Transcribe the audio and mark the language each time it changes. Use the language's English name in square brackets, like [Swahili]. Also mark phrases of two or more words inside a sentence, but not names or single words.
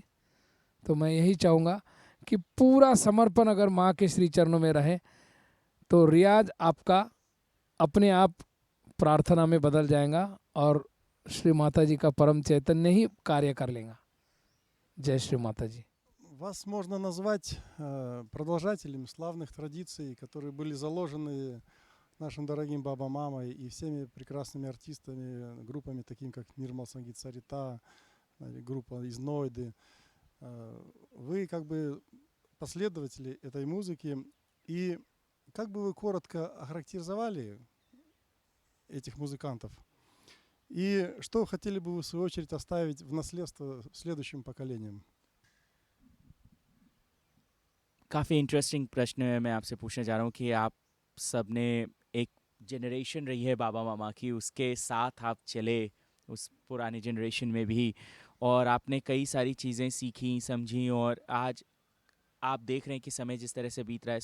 [Hindi] तो मैं यही चाहूँगा कि पूरा समर्पण अगर माँ के श्री चरणों में रहे तो रियाज आपका अपने आप प्रार्थना में बदल जाएगा और श्री माता जी का परम चैतन्य ही कार्य कर लेगा। जय श्री माता जी। [Russian] Вас можно назвать продолжателями славных традиций, которые были заложены нашим дорогим Баба Мамой и всеми прекрасными артистами, группами, такими как Нирмал Сангит Сарита, группа из Нойды. Вы как бы последователи этой музыки. И как бы вы коротко охарактеризовали этих музыкантов? И что хотели бы вы, в свою очередь, оставить в наследство следующим поколениям? [Hindi] काफ़ी इंटरेस्टिंग प्रश्न है मैं आपसे पूछना चाह रहा हूँ कि आप सब ने एक जनरेशन रही है बाबा मामा की, उसके साथ आप चले उस पुरानी जनरेशन में भी, और आपने कई सारी चीज़ें सीखी समझी, और आज आप देख रहे हैं कि समय जिस तरह से बीत रहा है।